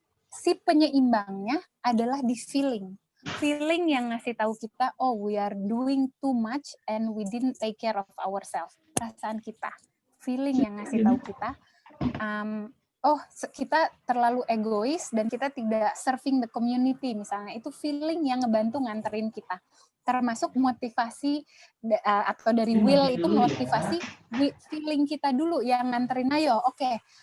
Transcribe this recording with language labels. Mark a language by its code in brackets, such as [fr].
[id] si penyeimbangnya adalah di feeling. Feeling yang ngasih tahu kita, [en] oh we are doing too much and we didn't take care of ourselves. [id] Perasaan kita. Feeling yang ngasih tahu kita, oh kita terlalu egois dan kita tidak [en] serving the community [id] misalnya. Itu feeling yang ngebantu nganterin kita. Termasuk motivasi atau dari will itu motivasi feeling kita dulu yang nganterin, ayo oke.